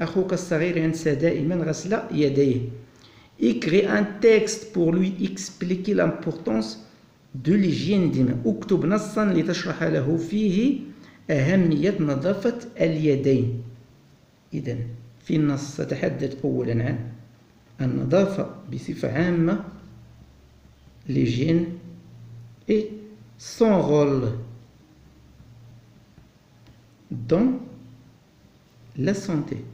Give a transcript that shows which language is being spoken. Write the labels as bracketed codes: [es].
[ar] أخوك الصغير ينسى دائما غسل يديه. [fr] Écris un texte pour lui expliquer l'importance de l'hygiène des mains. [ar] اكتب نصا لتشرح له فيه أهمية نظافة اليدين. إذن في النص تتحدث أولا عن النظافة بصفة عامة [fr] l'hygiène et son rôle dans la santé.